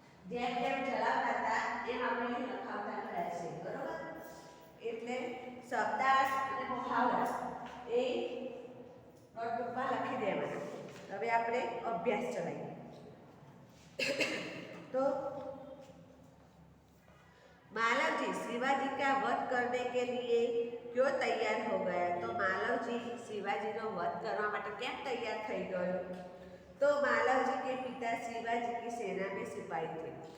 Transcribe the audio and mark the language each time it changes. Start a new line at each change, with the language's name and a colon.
Gujarati: જેમ જેમ ચલાવતા હતા એમ આપણે લખાવતા ગયા છે બરોબર એટલે શબ્દાર્થ અને મુહાવરા એ નોટબુકમાં લખી દેવાના હવે આપણે અભ્યાસ ચલાવીએ તો
Hindi: शिवाजी का वध करने के लिए क्यों तैयार हो गया?
Gujarati: तो मालवजी शिवाजीનો વધ કરવા માટે કેમ તૈયાર થઈ ગયો?
Hindi: तो मालवजी के पिता शिवाजी की सेना में सिपाही थे।